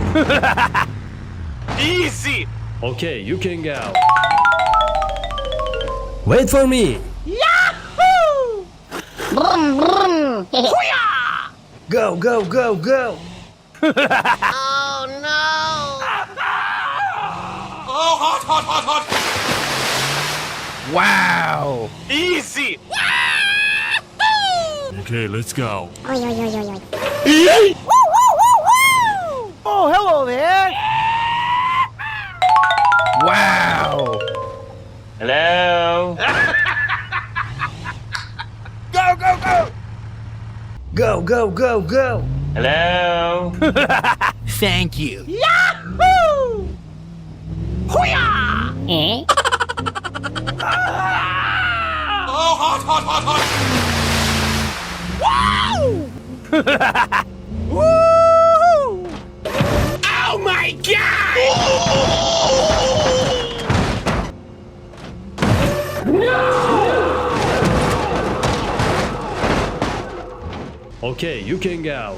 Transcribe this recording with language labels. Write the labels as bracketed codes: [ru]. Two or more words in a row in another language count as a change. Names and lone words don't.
[en] Easy! Okay, you can go. Wait for me. Yahoo! no! Brum, brum. Hoo-yah! Go, go, go, go. Oh no! Oh, hot, hot, hot, hot! Wow. Easy! Okay, let's go. Oi, oi, oi, oi, oi. Woo, woo, woo, woo! Oh, hello there! Wow. Hello? Go, go, go! Go, go, go, go. Hello? Thank you. Yahoo! Hoo-yah! Eh? Oh, hot, hot, hot, hot! Wow! Woo! Oh my god! Okay, you can go.